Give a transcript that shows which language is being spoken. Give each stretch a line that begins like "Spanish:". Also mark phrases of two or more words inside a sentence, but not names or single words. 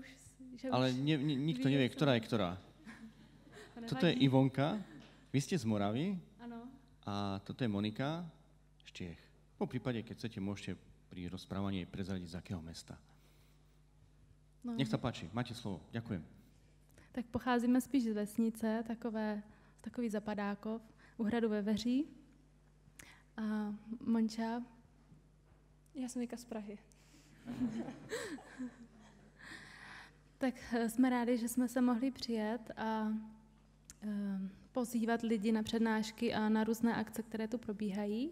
Slovak: Ale nikto nevie, ktorá je ktorá. Toto je Ivonka, vy ste z Moravy.
Czech: Ano.
Slovak: A toto je Monika z Čiech. Po prípade, keď chcete, môžete pri rozprávaní prezradiť, z akého mesta. No. Nech sa páči, máte slovo. Ďakujem.
Czech: Tak pocházíme spíš z vesnice, takový Zapadákov, u hradu ve Veří. A Monča? Já jsem Vika z Prahy. Tak jsme rádi, že jsme se mohli přijet a pozývat lidi na přednášky a na různé akce, které tu probíhají.